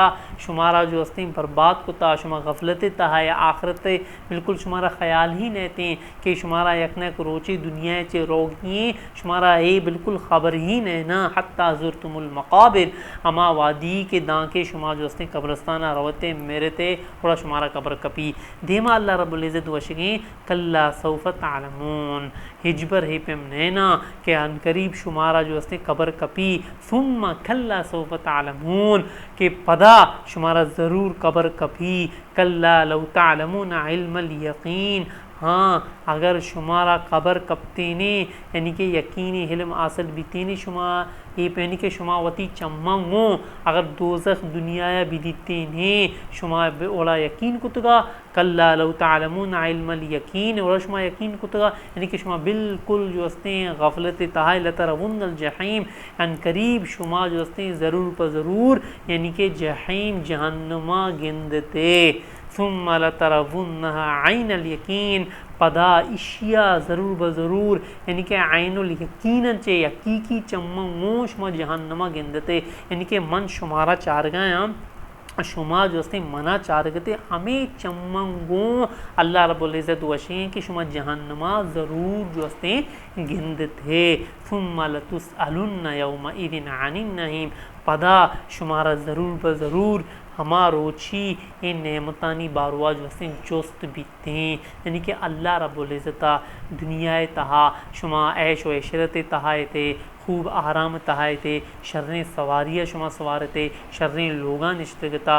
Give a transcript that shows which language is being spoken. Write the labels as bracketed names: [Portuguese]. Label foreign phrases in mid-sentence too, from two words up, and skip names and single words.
[Baluchi] شمارا جو ہستیں برباد کتا شما غفلت تہا آخرت بالکل شمارا خیال ہی نہتے کہ شمارا یکنک روچی دنیا چے روگیں شمارا اے بالکل خبر ہی نہنا [Arabic] حتی زرتم المقابر [Baluchi] اما وادی کے دانکے شما جو ہستیں قبرستانہ روتے میرتے تھوڑا شمارا قبر کپی دیما [Arabic] اللہ رب العزت [Baluchi] وشگیں [Arabic] کلا سوف تعلمون [Baluchi] ہجبر ہی پم نینا کہ ان قریب شمارا جو ہستیں قبر کپی [Arabic] ثم کلا سوف تعلمون [Baluchi] کہ پدا شمارا ضرور قبر کپی [Arabic] کلا لو تعلمون علم الیقین [Baluchi] ہاں اگر شمارا قبر کپتینے یعنی کہ یقینی علم حاصل بیتینے شما یہ یعنی کہ شما وتی چمنگو اگر دوزخ دنیا بھی دیتینے شما اولا یقین کتگا [Arabic] کلا لو تعلمون علم الیقین [Baluchi] اور شما یقین کتگا یعنی کہ شما بالکل جو ہستیں غفلت تہائی [Arabic] لترون الجحیم [Baluchi] ان قریب شما جو ہستیں ضرور پر ضرور یعنی کہ جحیم جہنما گندتے [Arabic] ثم لترونها عین الیقین [Baluchi] پدا اشیاء ضرور بضرور یعنی کہ [Arabic] عین الیقین [Baluchi] چے حقیقی چمنگو شما جہنما گندتے یعنی کہ من شمارا چارگاں شما جو ہستیں منع چارگتے ہمیں چمنگوں [Arabic] اللہ رب العزت [Baluchi] وشیں کہ شما جہنما ضرور جو ہستیں گندتے [Arabic] ثم لتسألن یومئذ عن النعیم [Baluchi] پدا شمارا ضرور بضرور ہما روچی ان نعمتانی باروہ جو ہستیں جوست بیتے ہیں یعنی کہ [Arabic] اللہ رب العزتہ [Baluchi] دنیا تہا شما عیش و عشرت تہائے تھے خوب آرام تہائے تھے شریں سواریہ شما سوارتے شریں لوگاں نشتگتا